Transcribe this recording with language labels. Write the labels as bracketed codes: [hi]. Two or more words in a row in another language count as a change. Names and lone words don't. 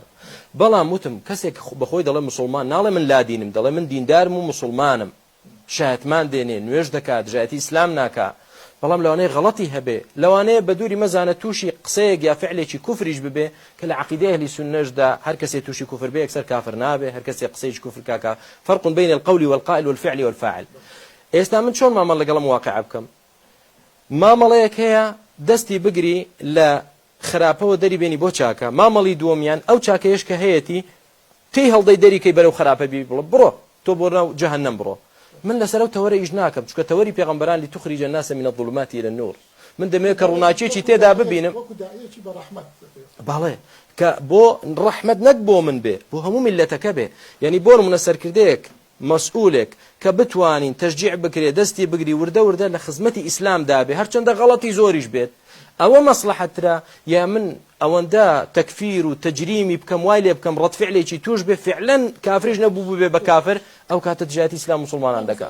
[ckb] بەڵام وتم کەسێک بەخۆی دەڵێ مسلمان ناڵێ من لا دینم، دەڵێ من دیندارم و مسلمانم، شایەتمان دێنێ، نوێژ دەکات، ژایەتی ئیسلام ناکا، بەڵام لەوانەیە غەڵەتی هەبێ، لەوانەیە بە دووری مەزانە تووشی قسەیەک یا فعلێکی کوفریش ببێ کە لە عەقیدەی ئەهلی سونەشدا هەر کەسێ تووشی کوفر بێ یەکسەر کافر نابێ، هەر کەسێ قسەیەکی کوفر کاکە. [ar] فەرق بین القول والقائل والفعل والفاعل. [ckb] ئێستا من چۆن مامەڵ لەگەڵم واقعە بکەم؟ مامەڵەیەک هەیە دەستی بگری لە خراپەوە دەری بێنی بۆ چاکە، مامەڵی دووەمیان ئەو چاکەیەش کە هەیەی تێی هەڵدەی دەریکەی بەرەو خراپە بی بڵێ بڕۆ تۆ بۆ ناو جەهەنەم بڕۆ. من لەسەر ئەو تەوەرە ئیش ناکەم، چونکە تەوەری پێغەمبەران [ar] لتخرج الناس من الظلمات إلى النور. [ckb] من دەمەوێت کە ڕووناچیەکی تێدا ببینم، بەڵێ کە بۆ ڕەحمەت نەک بۆ من بێ، بۆ هەموو میلەتەکە بێ. یعنی بۆ نمونە سەرکردەیەک مەسئولێک کە بتوانین تەشجیع بکرێ، دەستی بگری وردە لە خزمەتی ئیسلامدا بێ، هەرچەندە غەڵەتی زۆریش بێت، ئەوە مەسلحەترا یا من ئەوەندە تەکفیر و تەجریمی بکەم، وای لێ بکەم ڕەتفعلێکی توش بێ، فعلەن کافریش نەبوو بێ بە کافر، ئەو کاتە دژایەتی ئیسلام مسلمانان دەکات.